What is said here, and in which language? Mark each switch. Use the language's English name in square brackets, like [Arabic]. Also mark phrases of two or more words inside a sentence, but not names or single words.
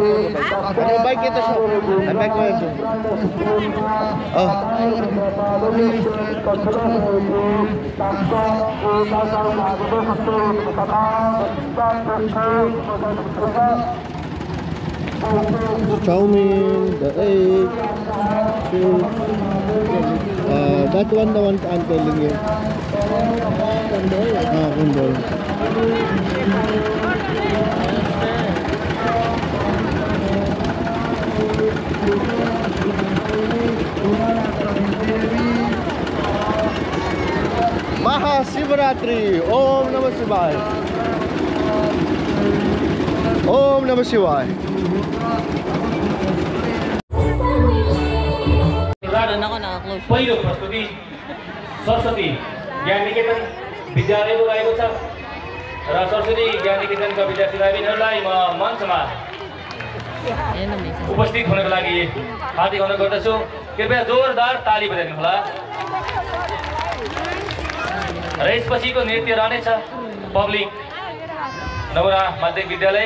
[Filipino] Ano bike ito siya? Ang bike ko ito. Oh. [English] Chowmein, the egg, fish. That one, the one I'm telling you. Kondol. Mahashivratri. [Sanskrit] ॐ नमः शिवाय। ॐ नमः शिवाय. [Filipino] Meron ako naka-close. [Nepali] पहिलो प्रस्तुति सरस्वती ज्ञान निकेतन विद्यालय बोलाएको छ र सरस्वती ज्ञान निकेतनका विद्यार्थीलाई म मञ्चमा [Filipino] Ayan na, may isa. [Nepali] उपस्थित हुनको लागि हार्दिक अनुरोध गर्दछु कृपया जोरदार ताली बजाइदिनु होला र यसपछिको नृत्य रहनेछ पब्लिक नमुना माध्यमिक विद्यालयको